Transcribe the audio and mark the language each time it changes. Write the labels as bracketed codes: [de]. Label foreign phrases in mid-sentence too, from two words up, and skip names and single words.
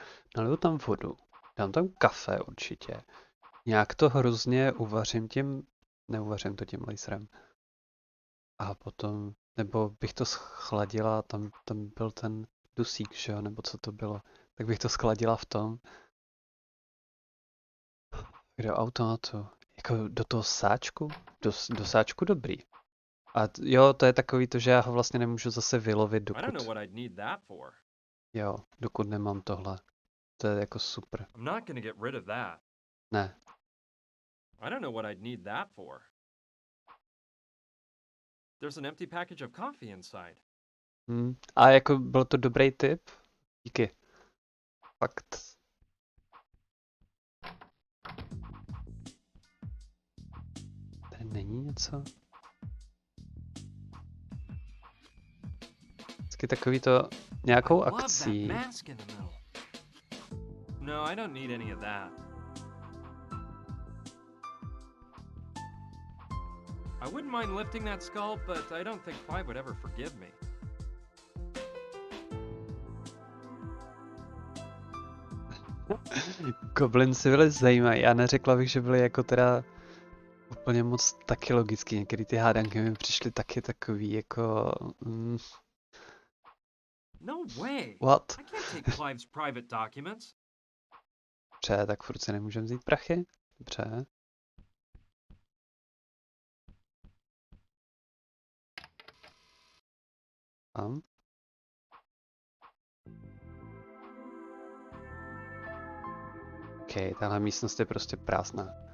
[cs] Naliju tam vodu, dám tam kafe určitě. Nějak to hrozně uvařím tím, neuvařím to tím laserem. A potom, nebo bych to schladila, tam byl ten dusík, že jo, nebo co to bylo. Tak bych to schladila v tom. Do automatu. Jako do toho sáčku? Do sáčku dobrý. A jo, to je takový to, že já ho vlastně nemůžu zase vylovit, [en] I don't [cs] dokud... [en] know what I'd need that for. [cs] Jo, dokud nemám tohle. To je jako super. [en] I'm not gonna get rid of that. [cs] Ne. [en] I don't know what I'd need that for. There's an empty package of coffee inside. [cs] A jako byl to dobrý tip? Díky. Fakt. Tady není něco? Vždycky takový to nějakou [en] I love that [cs] akcí. [en] mask in the middle. No, I don't need any of that. I wouldn't mind lifting that skull, but I don't think Clive would ever forgive me. [cs] Goblinci byli zajímaví. Já neřekla bych, že byli jako teda úplně moc taky logický. Některé ty hádanky mi přišly taky takový jako... [en] No way! What? I can't take Clive's private documents. [cs] Dobře, tak furt si nemůžeme vzít prachy. Dobře. Tam. OK, tahle místnost je prostě prázdná.